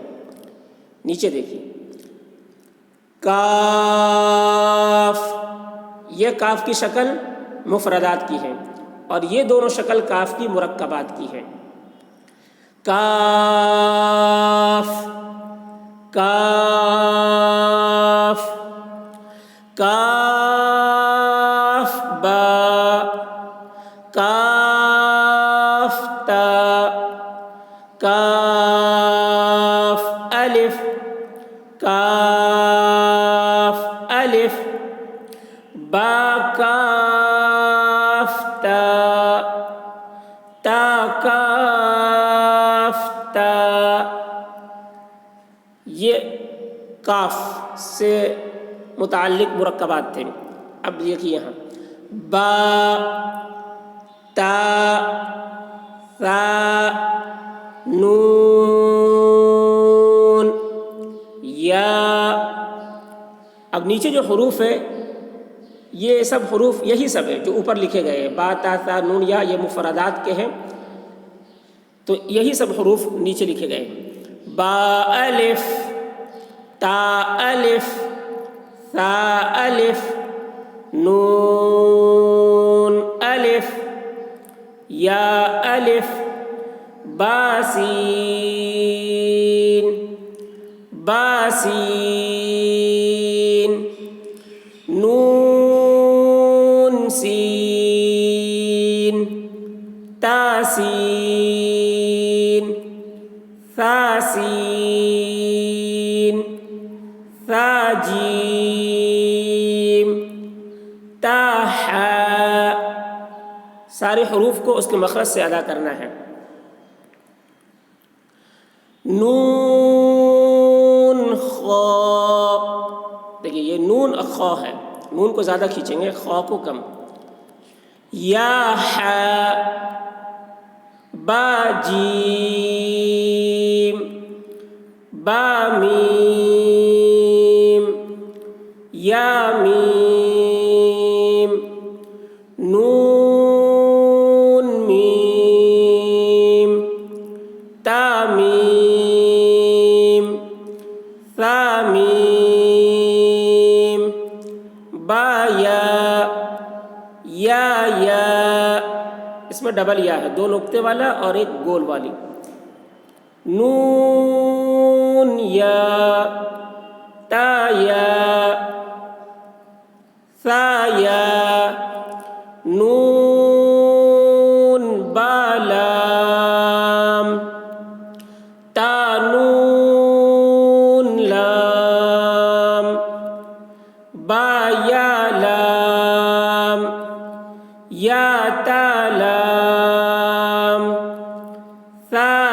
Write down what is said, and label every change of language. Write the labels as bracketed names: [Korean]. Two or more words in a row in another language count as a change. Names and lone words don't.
[Urdu] نیچے دیکھیے کاف، یہ کاف کی شکل مفردات کی ہے، اور یہ دونوں شکل کاف کی مرکبات کی ہے۔ کاف، کاف، کاف با، کاف تا، کاف الف، کاف الف، با کاف تا، تا کاف تا۔ یہ کاف سے متعلق مرکبات تھے۔ اب دیکھیے یہاں با، تا، ثا، نون، یا۔ اب نیچے جو حروف ہے یہ سب حروف یہی سب ہے جو اوپر لکھے گئے ہیں، با، تا، ثا، نون، یا، یہ مفردات کے ہیں، تو یہی سب حروف نیچے لکھے گئے ہیں۔ با الف، تا الف، ثا الف، نون الف، یا الف، با سین، با سین، نون سین، تا سین، ثا سین، ثا جیم، تا حا، سارے حروف کو اس کے مخرج سے ادا کرنا ہے۔ نون خا، دیکھیے یہ نون خا ہے، نون کو زیادہ کھینچیں گے، خا کو کم. یا حا، با جیم، با میم، یا میم، نون میم، تا میم، ثا میم، با یا، یا اس میں ڈبل یا ہے، 2 نقطے والا اور ایک گول والی. نون یا، تا یا، ثا یا، نون با لام، تا نون لام، با یا لام، یا تا لام، ثا